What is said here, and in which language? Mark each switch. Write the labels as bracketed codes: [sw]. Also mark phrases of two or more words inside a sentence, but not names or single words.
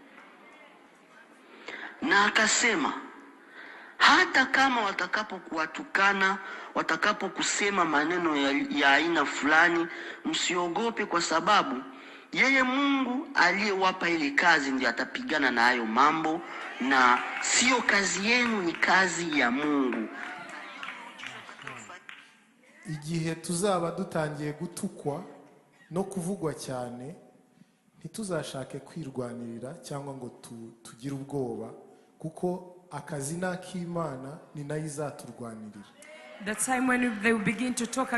[sw] Na akasema hata kama watakapokuwatukana, watakapokusema maneno ya aina fulani, msiogope kwa sababu yeye Mungu aliyewapa ile kazi ndiye atapigana na hayo mambo, na sio kazi yenu, ni kazi ya Mungu. [rw] Igihe tuzaba dutangiye gutukwa no kuvugwa cyane, ntituzashake kwirwanirira cyangwa ngo tugire ubwoba, kuko akazi n'ak'Imana ni nayo izaturwanirira. [en] The time when they will begin to talk